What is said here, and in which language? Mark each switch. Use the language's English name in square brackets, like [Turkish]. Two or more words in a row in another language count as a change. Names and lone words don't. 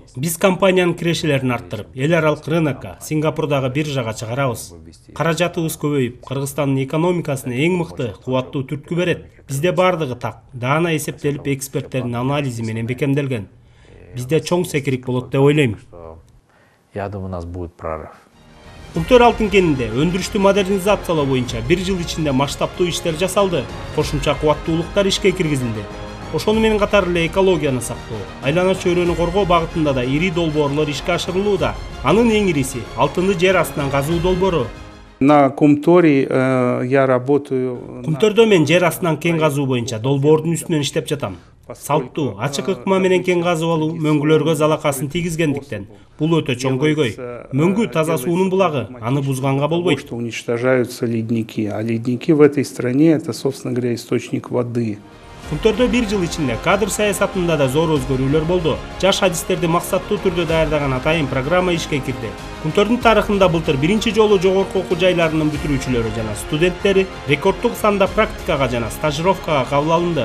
[Kyrgyz] Биз компаниянын кирешелерин арттырып, эл аралык рынокко, Сингапурдагы биржага чыгарабыз. Каражатыбыз көбөйүп, Кыргызстандын экономикасына эң мыкты, кубаттуу түрткү берет. Бизде бардыгы так, даана эсептелип, эксперттердин анализи менен бекемделген. Бизде чоң секирик болот деп ойлойм. [Russian] Я думаю, у нас будет прорыв. [Kyrgyz] Кумтөр алтын кенинде өндүрүштү модернизациялоо боюнча 1 жыл ичинде масштабтуу иштер жасалды. Кошумча кубаттуулуктар ишке киргизилди. Ошону менен катары эле экологияны сактоо, айлана чөйрөнү коргоо багытында да ири долбоорлор ишке ашырылууда. Анын эң ириси алтынды жер астынан казуу долбоору. [Russian] На Кумторе я работаю. [Kyrgyz] Кумтөрдө мен жер астынан кен казуу боюнча долбоордун үстүнөн иштеп жатам. Салттуу, ачык ыкма менен кен казып алуу мөңгүлөргө залакасын тийгизгендиктен бул өтө чоң көйгөй. Мөңгү таза суунун булагы, аны бузганга болбойт. [Russian] Что уничтожаются ледники, а ледники в этой стране это, собственно говоря, источник воды. [Kyrgyz] Кумтөрдө 1 жыл ичинде кадр саясатында да зор өзгөрүүлөр болду. Жаш адистерди максаттуу түрдө даярдаган атайын программа ишке кирди. Кумтөрдүн тарыхында былтыр биринчи жолу жогорку окуу жайларынын бүтүрүүчүлөрү жана студенттери рекорддук санда практикага жана стажировкага кабыл алынды.